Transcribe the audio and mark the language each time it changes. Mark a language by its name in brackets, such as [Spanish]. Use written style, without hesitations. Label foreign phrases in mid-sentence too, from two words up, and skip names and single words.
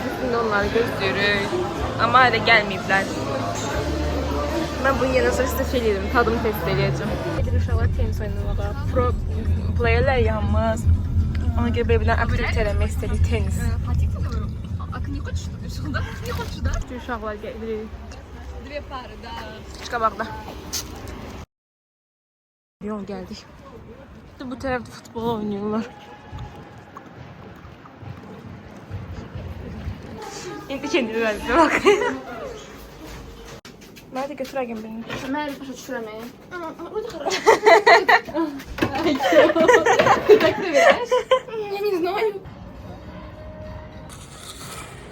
[Azerbaijani] Biz indi onları gözləyirik. Amma hələ gəlməyiblər. Mən bunu yenə sonra sizə şey edirəm, tadımı test edəcəm. Gedir uşaqlar tenis oynamağa. Pro playerlər yanmaz. Ona görə belə bilən aktivite eləmək istədik tenis. [Russian] Akın не хочешь, что ли, сюда? Не хочешь, да? [Azerbaijani] Uşaqlar gəlir. [Russian] Две пары, да. [Azerbaijani] Çıx qabaqda. Yol gəldik. Bu tərəfdə futbol oynuyorlar. [Turkish] İndi kendini verdi bak. Nerede götür Aygün beni? Ben başa düşüremeyim. Ama orada хорошо. [Russian] Так ты видишь? Я не знаю.